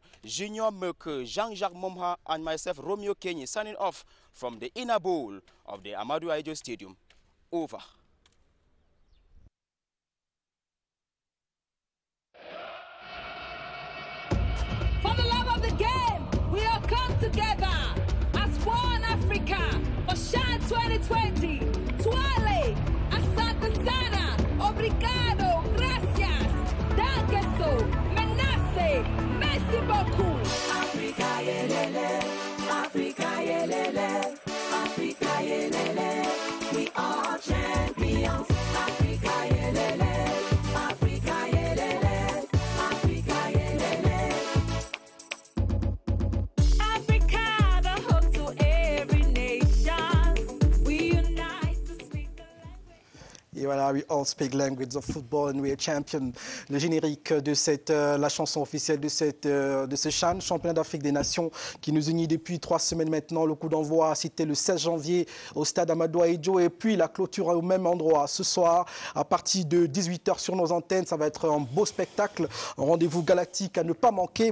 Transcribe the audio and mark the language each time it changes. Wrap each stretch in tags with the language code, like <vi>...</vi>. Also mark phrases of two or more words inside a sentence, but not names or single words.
<en>Junior Merke, Jean-Jacques Momha, and myself, Roméo Kenyé, signing off from the inner bowl of the Amadou Ahidjo Stadium. Over. For the love of the game, we all come together as one Africa for Chan 2020.</en> <sw>Tuale, asante sana, obrigado, gracias, dankeso,</sw> <fr>menace, merci beaucoup.</fr> <en>Africa yelele, Africa yelele, Africa yelele, we are champions. Africa yelele, Africa yelele, Africa yelele. Africa, the home to every nation. We unite to speak the language.</en> <fr>Et voilà,</fr> <en>we all speak language of football and we are champion.</en> <fr>Le générique de la chanson officielle de ce CHAN, championnat d'Afrique des Nations, qui nous unit depuis 3 semaines maintenant. Le coup d'envoi, c'était le 16 janvier au stade Amadou Ahidjo, et puis la clôture au même endroit ce soir à partir de 18h sur nos antennes. Ça va être un beau spectacle, un rendez-vous galactique à ne pas manquer.</fr>